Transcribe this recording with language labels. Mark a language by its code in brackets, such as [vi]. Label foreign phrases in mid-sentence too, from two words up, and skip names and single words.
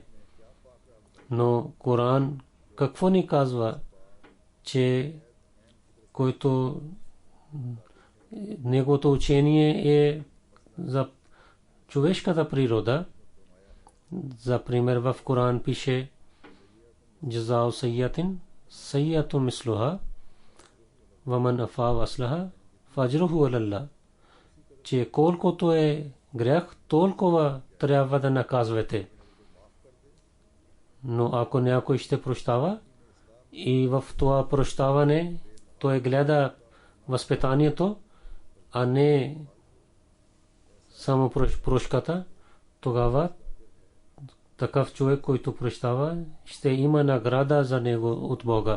[bg] Но Коран какво ни казва, че който неговото учение е за човешката природа. За пример в Коран пише [ar] جزاء سيئة سيئة مثلها ومن عفا وأصلح فأجره على الله, [bg] че колкото е грях, толкова трябва да наказвате. Но ако някой ще прощава и в това прощаване той гледа възпитанието, а не само прошката, тогава такъв човек, който прощава, ще има награда за него от Бога.